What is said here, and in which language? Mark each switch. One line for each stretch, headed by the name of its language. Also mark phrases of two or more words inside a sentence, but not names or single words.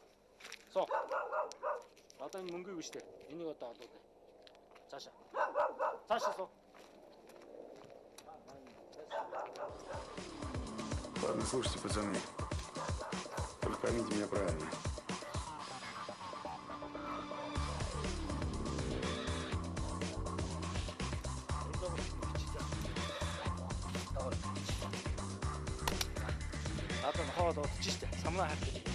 Mongolian: Суу. Одоо энэ мөнгө юу биш үү? Энийг одоо олоод. Цаашаа. Цаашаа суу.
Russian: Ладно, слушайте, пацаны. Только поймите меня правильно.
Mongolian: Одоо хоол удаж штэ. Самнаа хайх.